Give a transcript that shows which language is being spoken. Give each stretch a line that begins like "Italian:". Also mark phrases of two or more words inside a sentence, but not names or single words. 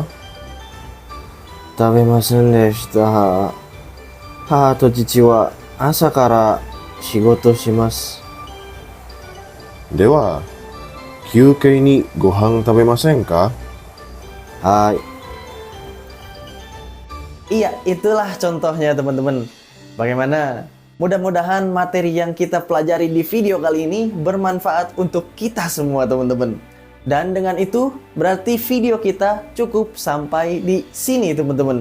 Japanese: 食べませんでした。母と父は朝から仕事します。では、休憩にご飯食べませんか？
Indonesian: はい。Iya, itulah contohnya teman-teman. Bagaimana? Mudah-mudahan materi yang kita pelajari di video kali ini bermanfaat untuk kita semua teman-teman. Dan dengan itu berarti video kita cukup sampai di sini teman-teman.